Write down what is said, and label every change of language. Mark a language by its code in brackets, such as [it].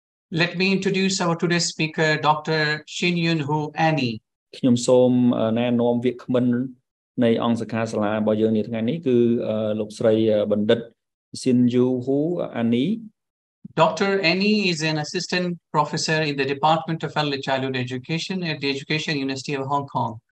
[en] Let me introduce our today's speaker, Dr. Xinyun Hu Annie. [km] ខ្ញុំសូមណែនាំវាគ្មិននៃអង្គសិក្ខាសាលារបស់យើងនាថ្ងៃនេះគឺលោកស្រីបណ្ឌិត Xinyun Hu Annie. [en] Dr. Annie is an assistant professor in the Department of Early Childhood Education at the Education University of Hong Kong.